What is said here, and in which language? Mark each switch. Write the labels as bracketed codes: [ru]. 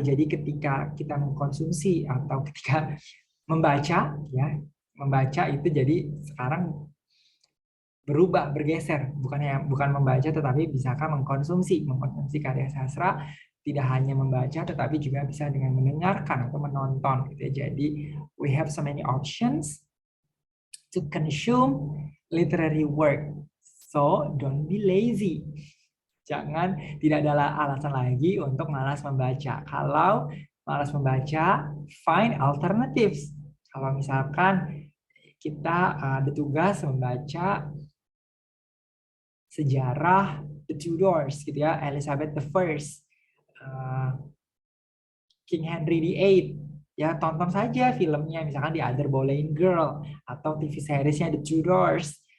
[id] Jadi ketika kita mengkonsumsi atau ketika membaca, ya, membaca itu jadi sekarang berubah, bergeser, bukan membaca tetapi bisakah mengkonsumsi karya sastra, tidak hanya membaca tetapi juga bisa dengan mendengarkan atau menonton gitu ya. Jadi [en] we have so many options to consume literary work. So don't be lazy. [id] Jangan, tidak ada alasan lagi untuk malas membaca. Kalau malas membaca, [en] find alternatives. [id] Kalau misalkan kita ada tugas membaca sejarah The Tudors gitu ya, Elizabeth I, King Henry VIII, ya tonton saja filmnya, misalkan The Other Boleyn Girl atau TV seriesnya The Tudors.